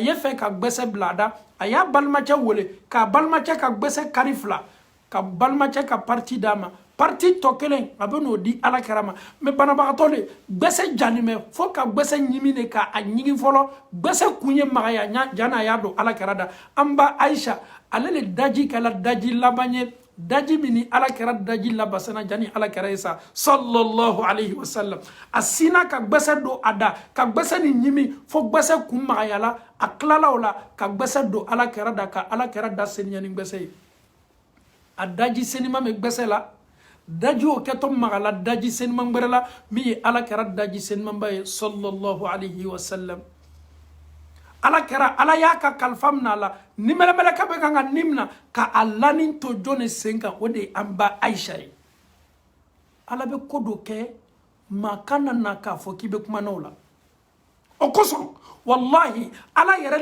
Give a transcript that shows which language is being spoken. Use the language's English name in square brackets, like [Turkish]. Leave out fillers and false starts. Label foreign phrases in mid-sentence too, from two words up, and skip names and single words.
[Bambara] ye fɛ ka gbɛsɛ bila a da a y'a balimacɛ wele k'a balimacɛ ka gbɛsɛ kari fila ka balimacɛ ka parti d'a ma parti tɔ kelen a bɛ n'o di ala kɛra ma mɛ banabagatɔ de gbɛsɛ jani mɛ fo ka gbɛsɛ ɲimi de k'a ɲigi fɔlɔ gbɛsɛ kun ye magaya jana a y'a don ala kɛra da an ba Aisha ale le daji kɛla daji laban ye daji min ni ala kɛra daji labasana jani ala kɛra ye sa [Arabic] صلى الله عليه وسلم [Bambara] a sina ka gbɛsɛ don a da ka gbɛsɛ ni ɲimi fo gbɛsɛ kun magaya la a tilala o la ka gbɛsɛ don ala kɛra da ka ala kɛra da seniya ni gbɛsɛ ye a daji senima bɛ gbɛsɛ la daji o kɛtɔ magala daji senima gbɛrɛ la min ye ala kɛra daji senima ba ye [Arabic] صلى الله عليه وسلم [Bambara] ala kɛra ala y'a ka kalifa minɛ a la nimɛlɛmɛlɛkɛ bɛ kan ka nimina ka a lani to jɔn sen kan o de ye an ba Aisha ye ala bɛ ko dɔ kɛ maa kana na k'a fɔ k'i bɛ kuma n'o la o kosɔn wallahi ala yɛrɛ